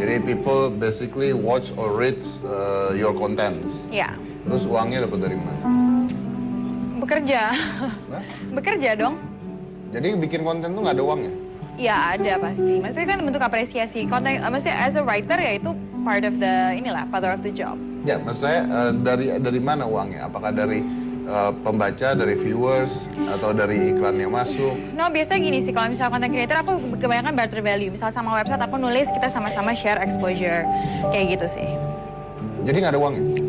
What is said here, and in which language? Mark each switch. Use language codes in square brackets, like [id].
[id] Jadi [en] people basically watch or read your contents. [id] Ya, Terus uangnya dapat dari mana? bekerja. Hah? Bekerja dong. Jadi bikin konten tuh nggak ada uangnya? Ya ada pasti. Maksudnya kan bentuk apresiasi. Konten, maksudnya [en] as a writer [id] ya itu [en] part of the part of the job. [id] Ya, maksud saya dari mana uangnya? Apakah dari pembaca, dari viewers, atau dari iklan yang masuk? [en] No, [id] biasanya gini sih, kalau misalnya content creator aku kebanyakan barter value. Misal sama website aku nulis, kita sama-sama [en] share exposure. [id] Kayak gitu sih. Jadi nggak ada uangnya?